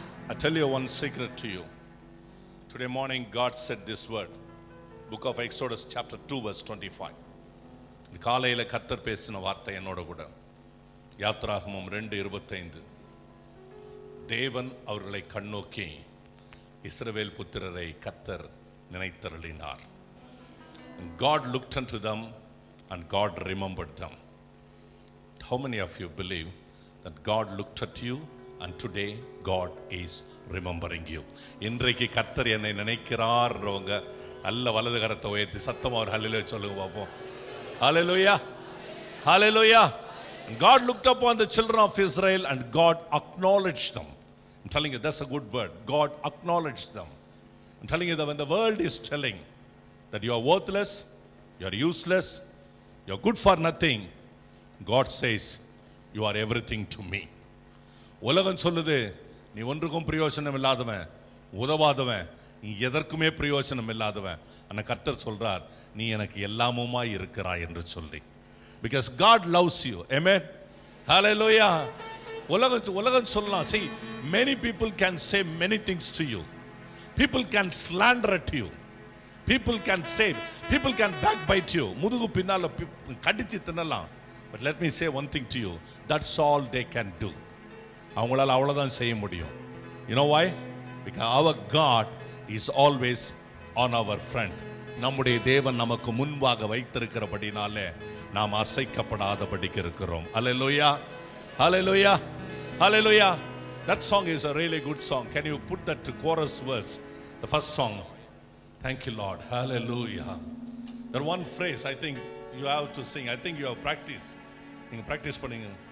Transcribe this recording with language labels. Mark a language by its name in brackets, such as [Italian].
[English] I tell you one secret to you. Today morning God said this word. Book of Exodus chapter 2 verse 25. [Tamil] காலையில கர்த்தர் பேசின வார்த்தை என்னோட கூட. யாத்ராகமம் 2:25. தேவன் அவர்களை கண்ணோக்கி இஸ்ரவேல் புத்திரரை கர்த்தர் நினைத்தருளினார். [English] God looked unto them and God remembered them. How many of you believe that God looked at you and today God is remembering you? [Tamil] இன்றைக்கு கர்த்தர் என்னை நினைக்கிறார்ன்றவங்க நல்ல வலது கரத்தை உயர்த்தி சத்தமா ஒரு ஹல்லேலூயா சொல்லுங்க பாப்போம். [English] Hallelujah. Hallelujah. And God looked upon the children of Israel and God acknowledged them. I'm telling you, that's a good word. God acknowledged them. I'm telling you that when the world is telling that you are worthless, you are useless, you are good for nothing, God says you are everything to me. [Tamil] உலகம் சொல்லுது நீ ஒன்றுக்கும் பிரயோஜனம் இல்லாதவன், உதவாதவன், நீ எதற்குமே பிரயோஜனம் இல்லாதவன். ஆனா கர்த்தர் சொல்றார் நீ எனக்கு எல்லாமுமாய் இருக்கிறாய் என்று சொல்லி. [English] Because God loves you. Amen. Hallelujah. [Tamil] உலகம் சொல்லலாம். [English] See, many people can say many things to you. People can slander at you. People can say, people can backbite you. [Tamil] முதுகு பின்னால கடிச்சு தின்னலாம். [English] But let me say one thing to you. That's all they can do. [Tamil] அவங்களால அவ்வளவுதான் செய்ய முடியும். [English] You know why? Because our God is always on our front. [Tamil] நம்முடைய தேவன் நமக்கு முன்பாக வைத்திருக்கிறபடினாலே நாம் அசைக்கப்படாதபடிக்கு இருக்கிறோம். [English] Hallelujah. Hallelujah. Hallelujah. That song is a really good song. Can you put that to chorus verse? The first song. Thank you, Lord. Hallelujah. That one phrase I think you have to sing. I think you have practiced. You practice பண்ணீங்க.